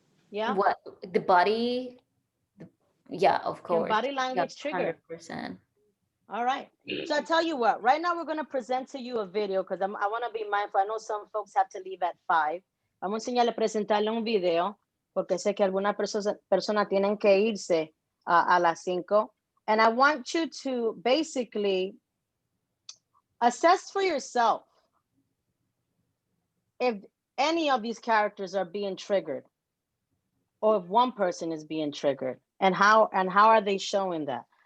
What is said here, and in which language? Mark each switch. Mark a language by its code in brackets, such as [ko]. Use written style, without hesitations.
[en] Yeah. What the body? Yeah, of course. Can body language trigger? 100%. All right. So I tell you what. Right now we're going to present to you a video because I want to be mindful. I know some folks have to leave at 5. [es] Vamos a enseñarle, presentarle un video porque sé que algunas personas tienen que irse a las 5. [en] And I want you to basically assess for yourself if any of these characters are being triggered or if one person is being triggered and how are they showing that.